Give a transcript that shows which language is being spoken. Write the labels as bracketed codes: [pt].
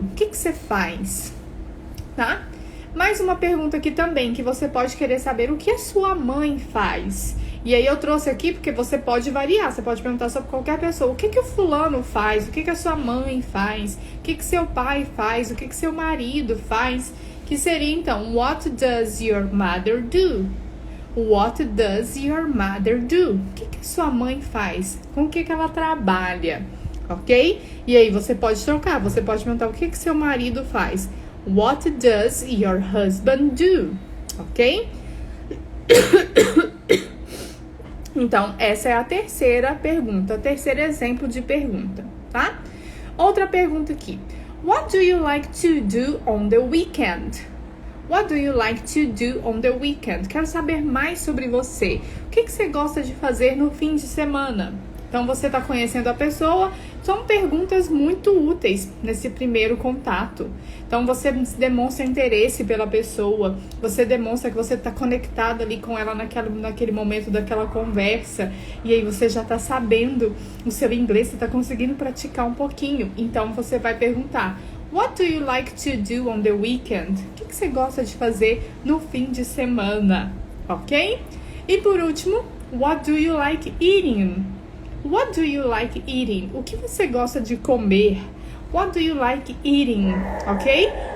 [pt] O que você faz? Tá? Mais uma pergunta aqui também, que você pode querer saber o que a sua mãe faz. E aí eu trouxe aqui porque você pode variar, você pode perguntar sobre qualquer pessoa. O que o fulano faz? O que a sua mãe faz? O que seu pai faz? O que seu marido faz? Que seria então, [en] what does your mother do? What does your mother do? [pt] O que a sua mãe faz? Com o que ela trabalha? Ok? E aí você pode trocar, você pode perguntar o que seu marido faz. [en] What does your husband do? Ok? [pt] Então, essa é a terceira pergunta, terceiro exemplo de pergunta, tá? Outra pergunta aqui. [en] What do you like to do on the weekend? What do you like to do on the weekend? [pt] Quero saber mais sobre você. O que você gosta de fazer no fim de semana? Então, você está conhecendo a pessoa. São perguntas muito úteis nesse primeiro contato. Então, você demonstra interesse pela pessoa. Você demonstra que você está conectado ali com ela naquele momento daquela conversa. E aí, você já está sabendo o seu inglês. Você está conseguindo praticar um pouquinho. Então, você vai perguntar. [en] What do you like to do on the weekend? [pt] O que você gosta de fazer no fim de semana? Ok? E por último, [en] what do you like eating? What do you like eating? [pt] O que você gosta de comer? [en] What do you like eating? [pt] Ok?